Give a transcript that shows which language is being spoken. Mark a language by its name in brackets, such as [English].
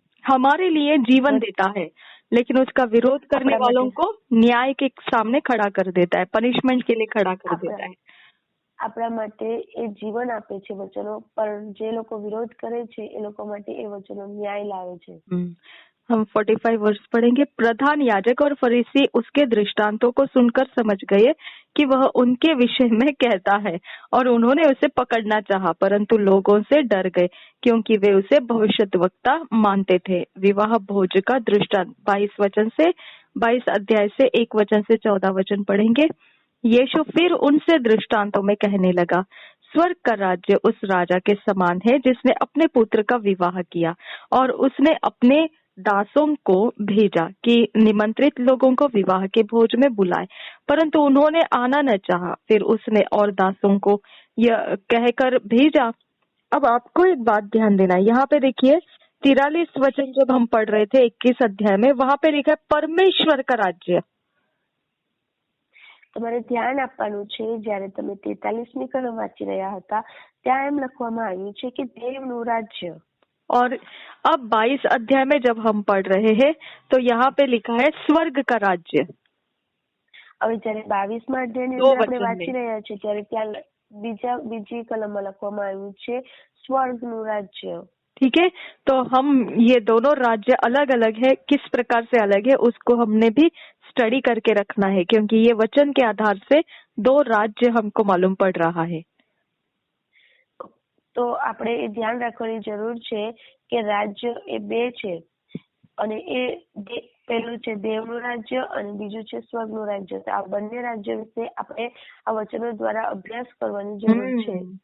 [Hindi] हमारे लिए जीवन देता है, लेकिन उसका विरोध करने वालों को न्याय के सामने खड़ा कर देता है, पनिशमेंट के लिए खड़ा कर देता है। [Gujarati] આપણા માટે એ જીવન આપે છે વચનો, પણ જે લોકો વિરોધ કરે છે એ લોકો માટે એ વચનો ન્યાય લાવે છે। [Hindi] हम 45 वर्ष पढ़ेंगे। प्रधान याजक और फरीसी उसके दृष्टांतों को सुनकर समझ गए कि वह उनके विषय में कहता है, और उन्होंने उसे पकड़ना चाहा, परंतु लोगों से डर गए, क्योंकि वे उसे भविष्यद्वक्ता मानते थे। विवाह भोज का दृष्टांत 22 अध्याय से 1 वचन से 14 वचन पढ़ेंगे। यीशु फिर उनसे दृष्टांतों में कहने लगा, स्वर्ग का राज्य उस राजा के समान है जिसने अपने पुत्र का विवाह किया, और उसने अपने दासों को भेजा कि निमंत्रित लोगों को विवाह के भोज में बुलाए, परंतु उन्होंने आना न चाहा। फिर उसने और दासों को यह कहकर भेजा। अब आपको एक बात ध्यान देना है, यहाँ पे देखिए 43 वचन जब हम पढ़ रहे थे 21 अध्याय में, वहां पे लिखा है परमेश्वर का राज्य। [Gujarati] તમારે ધ્યાન આપવાનું છે જ્યારે તમે 43મી કલમ વાંચી રહ્યા હતા ત્યાં એમ લખવામાં આવ્યું છે કે દેવનું રાજ્ય। [Hindi] और अब 22 अध्याय में जब हम पढ़ रहे हैं तो यहाँ पे लिखा है स्वर्ग का राज्य। [Gujarati] હવે જ્યારે 22મા અધ્યાયની [Hindi] दो [Gujarati] અંદર આપણે [Hindi] वचन [Gujarati] વાંચી [Hindi] में, [Gujarati] રહ્યા છીએ ત્યારે ત્યાં બીજી કલમમાં લખવામાં આવ્યું છે સ્વર્ગનું રાજ્ય। [Hindi] ठीक है। तो हम ये दोनों राज्य अलग अलग है, किस प्रकार से अलग है उसको हमने भी स्टडी करके रखना है, क्योंकि ये वचन के आधार से दो राज्य हमको मालूम पड़ रहा है। [Gujarati] તો આપણે એ ધ્યાન રાખવાની જરૂર છે કે રાજ્ય એ બે છે અને એ પહેલું છે દેવનું રાજ્ય અને બીજું છે સ્વર્ગનું રાજ્ય। તો આ બંને રાજ્ય વિશે આપણે આ વચનો દ્વારા અભ્યાસ કરવાની જરૂર છે।